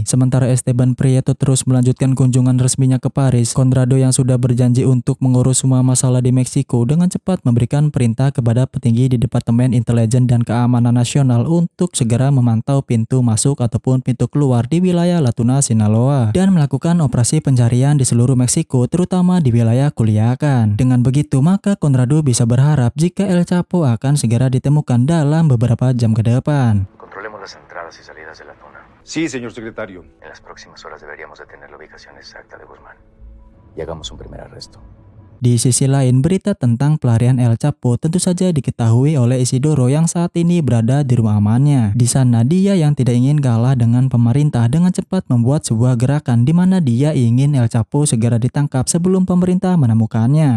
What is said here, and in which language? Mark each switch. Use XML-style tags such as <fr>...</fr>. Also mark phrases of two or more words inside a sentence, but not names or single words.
<id>Sementara Esteban Prieto terus melanjutkan kunjungan resminya ke Paris, Conrado yang sudah berjanji untuk mengurus semua masalah di Meksiko dengan cepat memberikan perintah kepada petinggi di Departemen Intelijen dan Keamanan Nasional untuk segera memantau pintu masuk ataupun pintu keluar di wilayah Latuna, Sinaloa dan melakukan operasi pencarian di seluruh Meksiko terutama di wilayah Culiacan. Dengan begitu maka Conrado bisa berharap jika El Chapo akan segera ditemukan dalam beberapa jam ke depan.</id> <es>Controlemos las entradas y salidas de la zona. Sí, señor secretario. En las próximas horas deberíamos de tener la ubicación exacta de Guzmán. Y hagamos un primer arresto.</es> <id>Di sisi lain, berita tentang pelarian El Chapo tentu saja diketahui oleh Isidoro yang saat ini berada di rumah amannya. Di sana dia yang tidak ingin kalah dengan pemerintah dengan cepat membuat sebuah gerakan di mana dia ingin El Chapo segera ditangkap sebelum pemerintah menemukannya.</id>